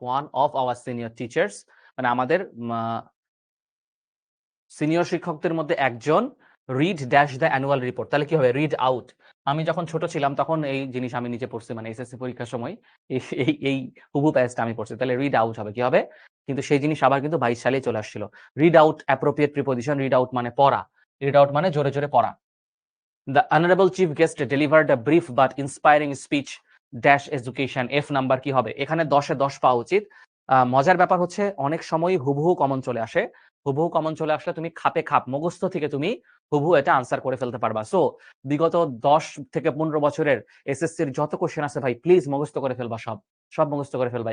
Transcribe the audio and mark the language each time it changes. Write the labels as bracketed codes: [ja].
[en] one of our senior teachers, [bn] মানে আমাদের senior শিক্ষকদের মধ্যে একজন [en] read dash the annual report, [bn] তাহলে কি হবে? Read out. আমি যখন ছোট ছিলাম তখন এই জিনিস আমি নিজে পড়ছি, মানে এসএসসি পরীক্ষার সময় এই হুবু প্যাসটা আমি পড়ছি। তাহলে রিড আউট হবে, কি হবে? কিন্তু সেই জিনিস আবার কিন্তু 22 সালে চলে আসছিল। Read out appropriate preposition, read out মানে পড়া, রিড আউট মানে জোরে জোরে পড়া। [en] The honorable chief guest delivered a brief but inspiring speech dash education. [bn] F number কি হবে? এখানে 10-এ 10 পাওয়া উচিত। মজার ব্যাপার হচ্ছে অনেক সময় হুবহু কমন চলে আসে। হুবহু কমন চলে আসলে তুমি খাপে খাপ মুখস্থ থেকে তুমি হুবহু এটা আনসার করে ফেলতে পারবা। সো বিগত 10 থেকে 15 বছরের এসএসসির যত কোশ্চেন আছে ভাই প্লিজ মুখস্থ করে ফেলবা, সব মুখস্থ করে ফেলবা।